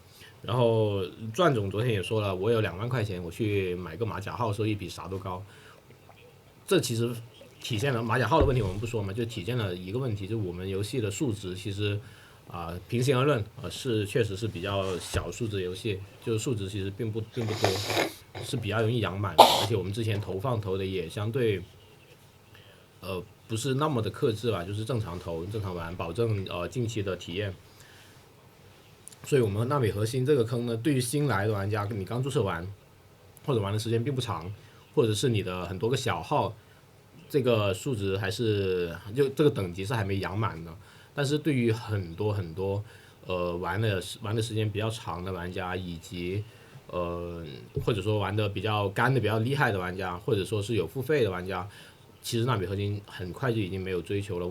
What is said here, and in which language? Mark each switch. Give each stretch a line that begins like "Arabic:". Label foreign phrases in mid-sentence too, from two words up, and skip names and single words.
Chinese: 然後鑽總昨天也說了，我有2萬塊錢，我去買個馬甲號，收益比啥都高。這其實體現了馬甲號的問題，我們不說嘛，就體現了一個問題，就是我們遊戲的數值其實平心而論是確實是比較小數值遊戲，就是數值其實並不多，是比較容易養滿的，而且我們之前投放投的也相對不是那麼的克制吧，就是正常投正常玩，保證近期的體驗。所以我们纳米核心这個坑呢，對於新來的玩家，你剛注冊玩，或者玩的時間並不長，或者是你的很多個小號，這個數值還是就這個等級是還沒養滿的。但是對於很多玩的時間比較長的玩家，以及或者說玩的比較乾的比較厲害的玩家，或者說是有付費的玩家，其實納米核心很快就已經沒有追求了。